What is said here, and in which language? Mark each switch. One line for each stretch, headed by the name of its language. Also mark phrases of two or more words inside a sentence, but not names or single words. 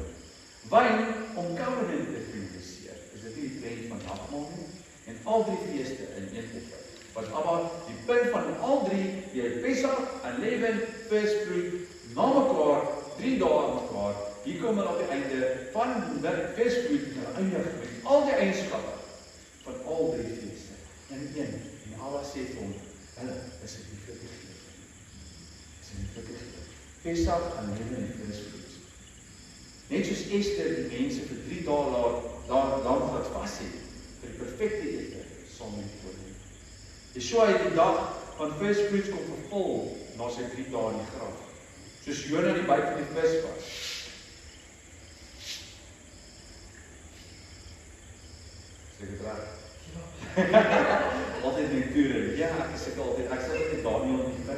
Afrikaans: Wyn om covenant te finaliseer. Is dit nie die prent van nagmaal nie? En al 3 feeste in een offer. Wat Abba die punt van al 3, die Pesach, Unleavened,
English: first fruit,
Afrikaans: na mekaar, 3 dae aan mekaar. Hier kom hulle op die einde van die
English: first fruit
Afrikaans: en hulle eindig met al die eienskappe van al 3 feeste. En Abba sê vir hom, hulle is 'n lieflike geur. Is 'n lieflike geur. Pesach, Unleavened en first fruit. Net soos Esther die mense vir 3 dae daar wat vas het, vir die perfekte ete saam met die koning. Yeshua het die dag van
English: first fruits
Afrikaans: kom vervul na sy 3 dae in die graf. Soos Jona die buik van die vis was. Sê dit reg? Ja. Altyd die toere. Ja, ek sê altyd, ek sê Daniel die vis.